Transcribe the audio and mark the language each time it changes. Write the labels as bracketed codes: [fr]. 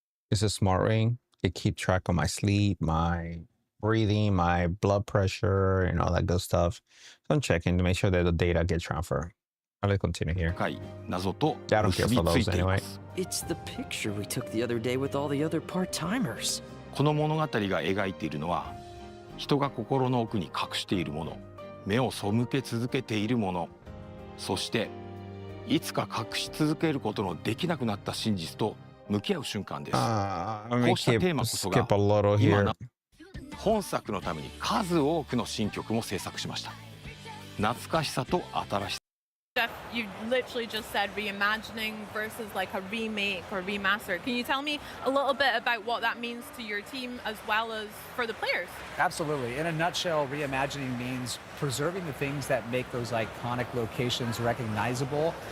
[en] It's a smart ring. It keeps track of my sleep, my breathing, my blood pressure, and all that good stuff. So I'm checking to make sure that the data gets transferred. I'll continue here. Yeah, I don't care for those anyway. It's the picture we took the other day with all the other part-timers. [ja] この物語が描いているのは、人が心の奥に隠しているもの、目を背け続けているもの、そしていつか隠し続けることのできなくなった真実と向き合う瞬間です。こうしたテーマこそが今の本作のために数多くの新曲も制作しました。懐かしさと新しさ。 [en] Jeff, you literally just said reimagining versus like a remake or remaster. Can you tell me a little bit about what that means to your team as well as for the players? Absolutely. In a nutshell, reimagining means preserving the things that make those iconic locations recognizable.